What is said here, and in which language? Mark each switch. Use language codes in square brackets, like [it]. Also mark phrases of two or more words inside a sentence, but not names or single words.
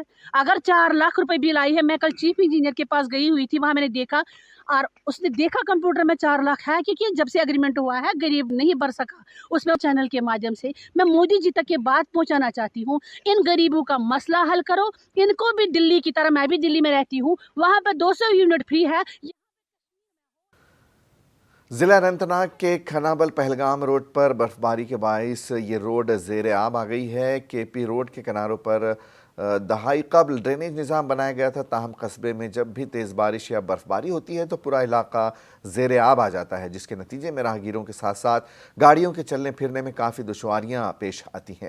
[ur] اگر 4 لاکھ روپے بل آئی ہے, میں کل چیف انجینئر کے پاس گئی ہوئی تھی, وہاں میں نے دیکھا اور اس نے دیکھا کمپیوٹر میں 4 لاکھ ہے, کیونکہ جب سے اگریمنٹ ہوا ہے غریب نہیں بھر سکا. اس میں چینل کے مادھیم سے میں مودی جی تک یہ بات پہنچانا چاہتی ہوں, ان غریبوں کا مسئلہ حل کرو. ان کو بھی دلی کی طرح, میں بھی دلی میں رہتی ہوں, وہاں پہ 200 یونٹ فری ہے. ضلع اننت ناگ کے کھنابل پہلگام روڈ پر برف باری کے باعث یہ روڈ زیر آب آ گئی ہے. کے پی روڈ کے کناروں پر دہائی قبل ڈرینیج نظام بنایا گیا تھا, تاہم قصبے میں جب بھی تیز بارش یا برف باری ہوتی ہے تو پورا علاقہ زیر آب آ جاتا ہے, جس کے نتیجے میں راہگیروں کے ساتھ ساتھ گاڑیوں کے چلنے پھرنے میں کافی دشواریاں پیش آتی ہیں.